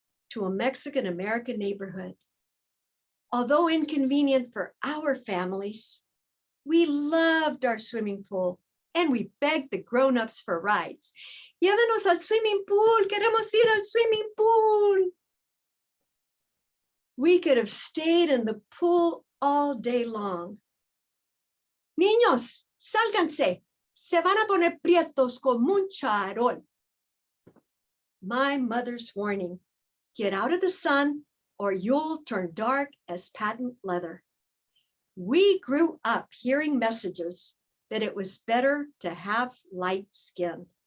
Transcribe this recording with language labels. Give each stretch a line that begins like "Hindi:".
English: to a Mexican-American neighborhood. Although inconvenient for our families, we loved our swimming pool and we begged the grown-ups for rides.
Spanish: Llévanos al swimming pool, queremos ir al swimming pool.
English: We could have stayed in the pool all day long.
Spanish: Niños, sálganse, se van a poner prietos con mucha arol.
English: My mother's warning, get out of the sun or you'll turn dark as patent leather. We grew up hearing messages that it was better to have light skin.